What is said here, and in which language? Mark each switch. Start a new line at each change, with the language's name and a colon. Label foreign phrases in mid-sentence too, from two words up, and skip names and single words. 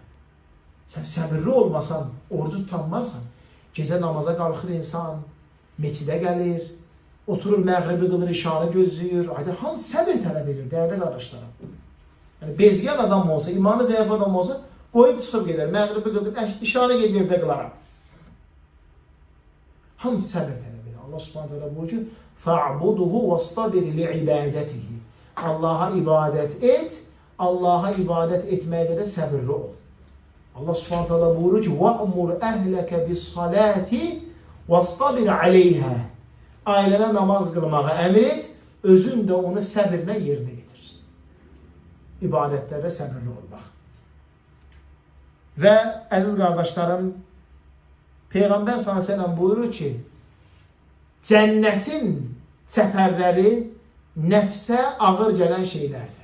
Azerbaijani: Sən səbirli olmasan, orucu tutanmarsan, gecə namaza qalxır insan, meçidə gəlir, oturur məğribi qılır, işanı gözləyir. Hamı səbir tələb edir, dəyərli qardaşlarım. Yəni, bezgən adam olsa, imanı zəif adam olsa, qoyub çıxıb gedər, məğribi qılır, işanı gedib evdə qılaram. Hamı səbir tələb edir. Allah
Arabic: سبحانه وتعالى
Azerbaijani: buyurur ki,
Arabic: فَعْبُدُهُ وَاسْتَبِرِ لِعِبَادَتِهِ
Azerbaijani: Allaha ibadət et, Allaha ibadət etməkdə də səbirli ol. Allah
Arabic: سبحانه وتعالى
Azerbaijani: buyurur ki,
Arabic: وَأْمُرْ أَهْلَكَ بِالصَّلَاةِ وَاسْتَبِرْ عَلَيْهَا
Azerbaijani: Ailənə namaz qılmağa əmr et, özün də onu səbirlə yerinə yetir. İbadətlərdə səbirli olmaq. Və əziz qardaşlarım, Peyğəmbər s.ə.v buyurur ki, cənnətin çəpərləri nəfsə ağır gələn şeylərdir.